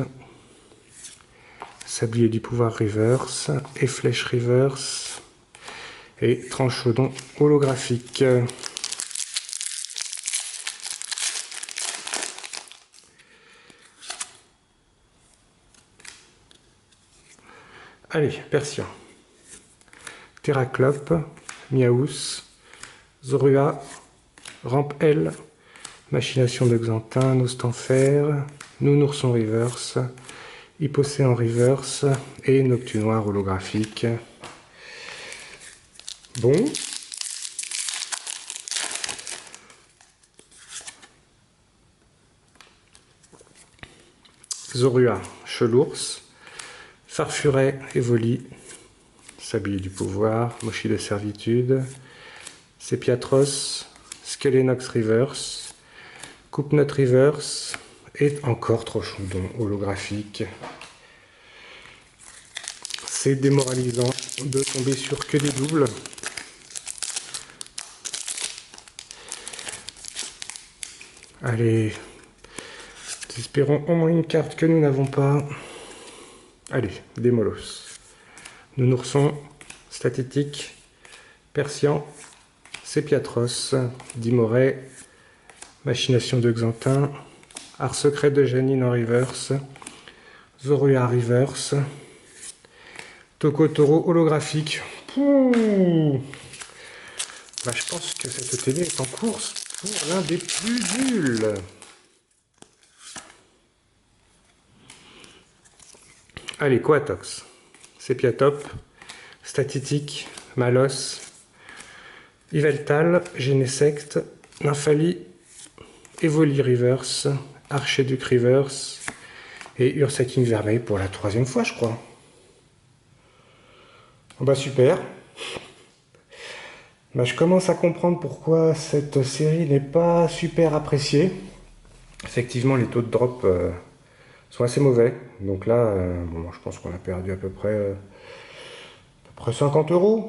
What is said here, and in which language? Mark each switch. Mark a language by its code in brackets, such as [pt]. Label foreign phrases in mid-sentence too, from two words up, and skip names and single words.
[fr] Sablier du pouvoir reverse et Flèche reverse et Tranchodon holographique. Allez, Persian. Terraclope, Miaous, Zorua, Rampe L, Machination de Xantin, Nostanfer, Nounourson reverse, Hypocéan reverse et Noctunoir holographique. Bon. Zorua, Chelours, Farfuret Evoli, Sablier du pouvoir, Mochi de servitude, Sepiatros, Skelenox reverse, Coupe-Note reverse et encore Trochodon holographique. C'est démoralisant de tomber sur que des doubles. Allez, espérons au moins une carte que nous n'avons pas. Allez, des molosses. Nounoursson, Statétique, Persian, Sepiatros, Dimoret, Machination de Xantin, Art Secret de Janine en reverse, Zorua reverse, Tokotoro holographique. Pouh, bah, je pense que cette télé est en course pour l'un des plus nuls. Allez, Coatox, Sepiatop, Statétique, Malos, Yveltal, Genesect, Nymphali, Evoli reverse, Archiduc reverse et Ursaking Vermeil pour la 3e fois, je crois. Bah super. Bah, je commence à comprendre pourquoi cette série n'est pas super appréciée. Effectivement, les taux de drop sont assez mauvais. Donc là, bon, je pense qu'on a perdu à peu près 50 €.